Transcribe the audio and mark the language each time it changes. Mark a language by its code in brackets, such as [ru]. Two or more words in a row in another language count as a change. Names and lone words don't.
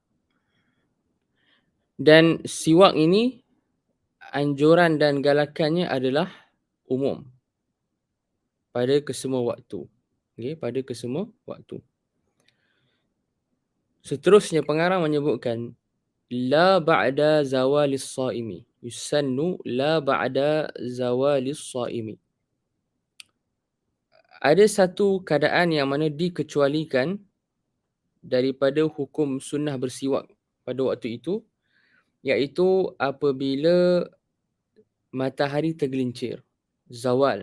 [ms] Dan siwak ini anjuran dan galakannya adalah umum pada kesemua waktu. Okey, pada kesemua waktu. Seterusnya pengarang menyebutkan [ar] لا بعد زوال الصائم. يسن لا بعد زوال الصائم. [ms] Ada satu keadaan yang mana dikecualikan daripada hukum sunnah bersiwak pada waktu itu, iaitu apabila matahari tergelincir. Zawal.